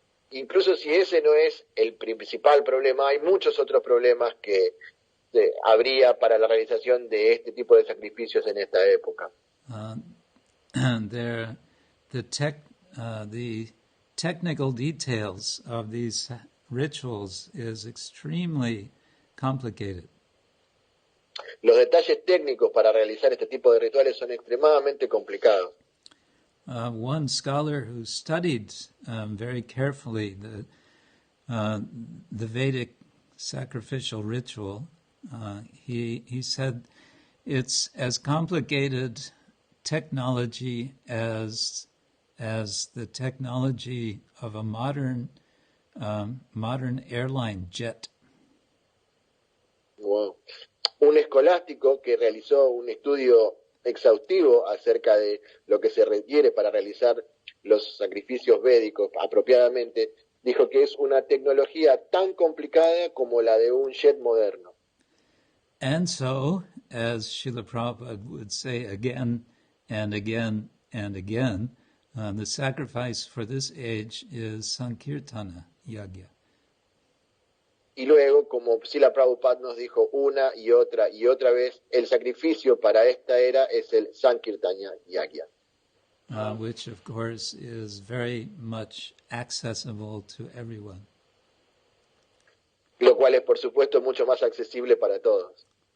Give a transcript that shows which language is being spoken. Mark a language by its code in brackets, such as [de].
[es] Incluso si ese no es el principal problema, hay muchos otros problemas que habría para la realización de este tipo de sacrificios en esta época. [en] The technical details of these rituals is extremely complicated. [es] Los detalles técnicos para realizar este tipo de rituales son extremadamente complicados. [en] One scholar who studied very carefully the Vedic sacrificial ritual, he said it's as complicated technology as the technology of a modern airline jet. Wow. [es] Un escolástico que realizó un estudio exhaustivo acerca de lo que se requiere para realizar los sacrificios védicos apropiadamente, dijo que es una tecnología tan complicada como la de un jet moderno. [en] And so, as Srila Prabhupada would say again and again and again, the sacrifice for this age is Sankirtana Yagya. [es] Y luego, como Srila Prabhupada nos dijo una y otra vez, el sacrificio para esta era es el Sankirtanya Yagya. [en] Which of course is very much accessible to everyone. [es] Lo cual es, por supuesto, mucho más accesible para todos.